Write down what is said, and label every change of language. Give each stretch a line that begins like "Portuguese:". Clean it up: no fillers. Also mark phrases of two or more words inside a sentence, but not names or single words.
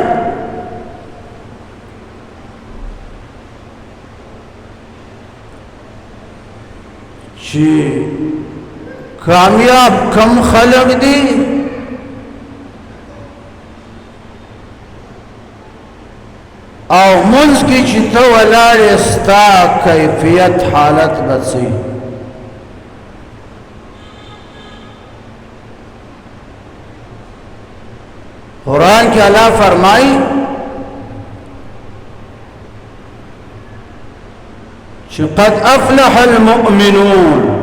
Pashto: چی کامیاب کم خلق دی او منز کی چی تو ولار استا کیفیت حالت بسی قرآن کی اللہ فرمائی چی
Arabic: قد افلح المؤمنون